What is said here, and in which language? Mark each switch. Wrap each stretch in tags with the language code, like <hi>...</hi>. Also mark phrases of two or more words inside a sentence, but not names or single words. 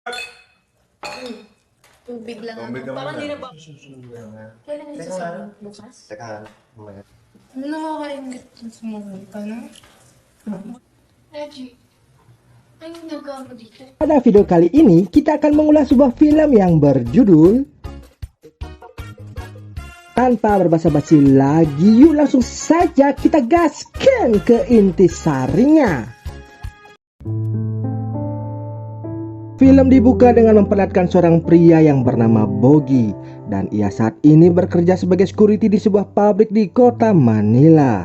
<tl>Tubig lang Tubig ako. ka Parang muna. di na ba? Susunod na. Kailan yung Teka sasabihin? lang. Bukas? Teka lang. Mamaya. Ano nakakaingit na sumulog ka na? Reggie, ano nagawa mo dito?</tl> <id>Pada video kali ini kita akan mengulas sebuah film yang berjudul Tanpa berbasa-basi lagi, yuk langsung saja kita gaskan ke intisarinya. Film dibuka dengan memperlihatkan seorang pria yang bernama Bogi, dan ia saat ini bekerja sebagai security di sebuah pabrik di kota Manila.</id>